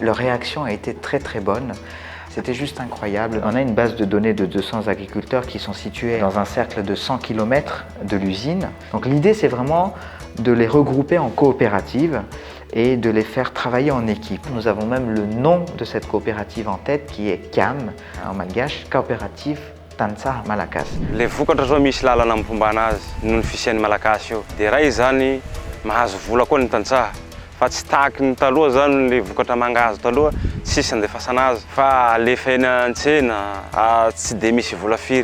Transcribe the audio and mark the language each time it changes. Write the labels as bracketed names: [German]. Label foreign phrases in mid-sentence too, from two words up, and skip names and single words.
[French] Leur réaction a été très très bonne. C'était juste incroyable. On a une base de données de 200 agriculteurs qui sont situés dans un cercle de 100 km de l'usine. Donc l'idée, c'est vraiment de les regrouper en coopératives et de les faire travailler en équipe. Nous avons même le nom de cette coopérative en tête qui est CAM, en malgache, Coopérative Tantsah Malakas. [Malagasy] Le vokatra zao misy lalana amin'ny fomba anazy noho ny fisian'ny malagasy io. Dia raha izany mahazo vola koa ny tantsaha. Fa tsy tahaky ny taloha zany le vokatra mangahazo taloha, tsisy andefasana azy. Fa alefa eny an-tsena tsy de misy vola firy.